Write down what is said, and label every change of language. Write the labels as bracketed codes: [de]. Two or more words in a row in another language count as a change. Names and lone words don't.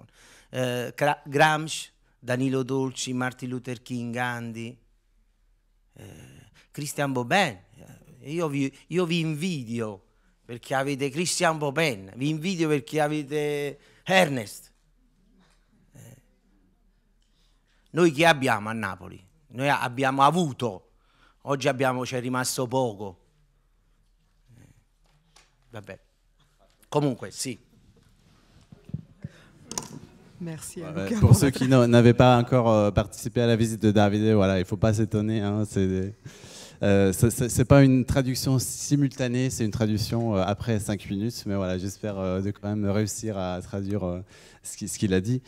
[it] Gramsci, Danilo Dolci, Martin Luther King, Gandhi, Christian Bobin, io vi invidio perché avete Christian Bobin, vi invidio perché avete Ernest. Noi che abbiamo a Napoli? Noi abbiamo avuto, oggi c'è rimasto poco. Vabbè, comunque sì. [fr] Merci à Ouais, Luca. pour ceux qui n'avaient pas encore participé à la visite de Davide, voilà, il ne faut pas s'étonner. Hein, c'est pas une traduction simultanée, c'est une traduction après 5 minutes. Mais voilà, j'espère de quand même réussir à traduire ce qu'il a dit.